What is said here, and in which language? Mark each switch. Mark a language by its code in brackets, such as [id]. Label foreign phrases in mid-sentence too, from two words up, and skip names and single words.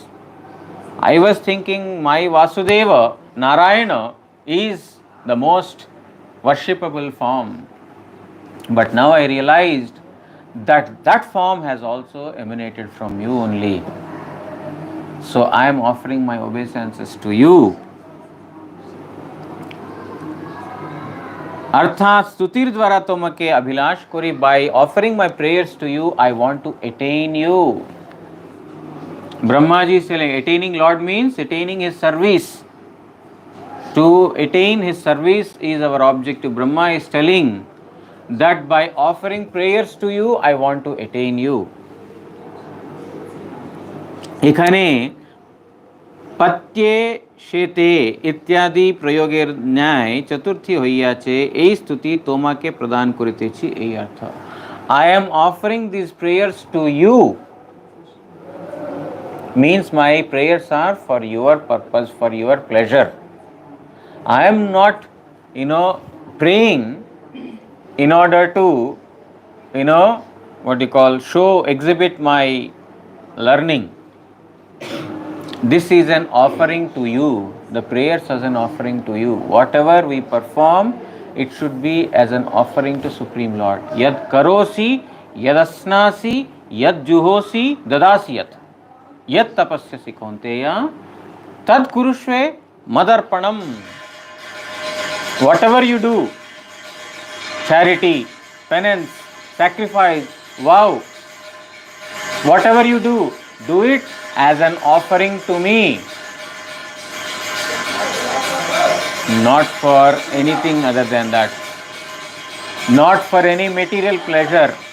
[en] I was thinking my Vasudeva, Narayana, is the most worshipable form. But now I realized that that form has also emanated from you only. So I am offering my obeisances to you. [bn] অর্থাৎ স্তুতির দ্বারা তোমাকে অভিলাষ করি. [en] By offering my prayers to you, I want to attain you. Brahmaji is telling, attaining Lord means attaining his service. To attain his service is our objective. Brahma is telling that by offering prayers to you, I want to attain you. [bn] এখানে পত্যে শেতে ইত্যাদি প্রয়োগের ন্যায় চতুর্থী হইয়াছে, এই স্তুতি তোমাকে প্রদান করিতেছি, এই অর্থ. [en] I am offering these prayers to you means my prayers are for your purpose, for your pleasure. I am not, praying in order to, exhibit my learning. This is an offering to you. The prayers as an offering to you. Whatever we perform, it should be as an offering to Supreme Lord. [sa] यत् करोषि यत् अश्नासि यत् जुहोषि ददासि यत्. यत् तपस्यसि कौन्तेय तत् कुरुष्व मदर्पणम्. [en] Whatever you do, charity, penance, sacrifice, vow, whatever you do it as an offering to me, not for anything other than that, not for any material pleasure.